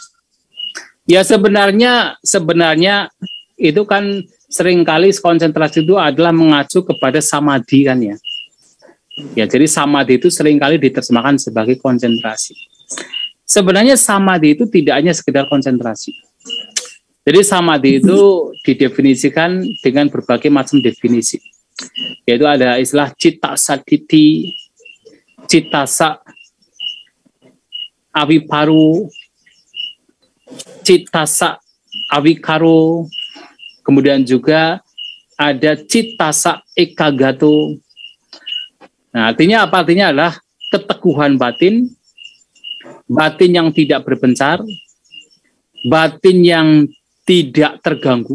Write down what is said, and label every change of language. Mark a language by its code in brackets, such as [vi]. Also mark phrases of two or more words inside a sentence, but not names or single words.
[id] Ya sebenarnya itu kan seringkali konsentrasi itu adalah mengacu kepada samadhi kan ya. Ya jadi samadhi itu seringkali diterjemahkan sebagai konsentrasi. Sebenarnya samadhi itu tidak hanya sekedar konsentrasi. Jadi samadhi itu didefinisikan dengan berbagai macam definisi. Yaitu ada istilah [pi] citta sakiti, cittasa aviparu, cittasa avikaro, [id] kemudian juga ada [pi] cittasa ekagato. [id] Nah, artinya apa? Artinya adalah keteguhan batin, batin yang tidak berpencar, batin yang tidak terganggu.